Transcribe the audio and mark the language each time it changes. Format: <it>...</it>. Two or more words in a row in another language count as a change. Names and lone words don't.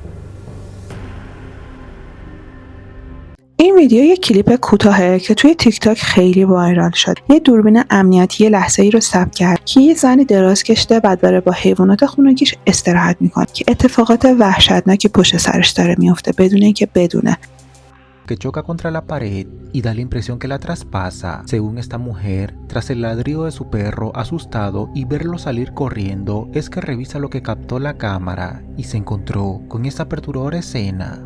<fa>این ویدیو یک کلیپ کوتاهه که توی تیک تاک خیلی وایرال شد. یه دوربین امنیتی لحظه‌ای رو ثبت کرد که یه زنی دراز کشیده بعد داره با حیوانات خونگیش استراحت میکنه که اتفاقات وحشتناکی پشت سرش داره میفته بدون اینکه بدونه.</fa> <es>Que choca contra la pared y da la impresión que la traspasa. Según esta mujer, tras el ladrido de su perro asustado y verlo salir corriendo, es que revisa lo que captó la cámara y se encontró con esta perturbadora escena.</es>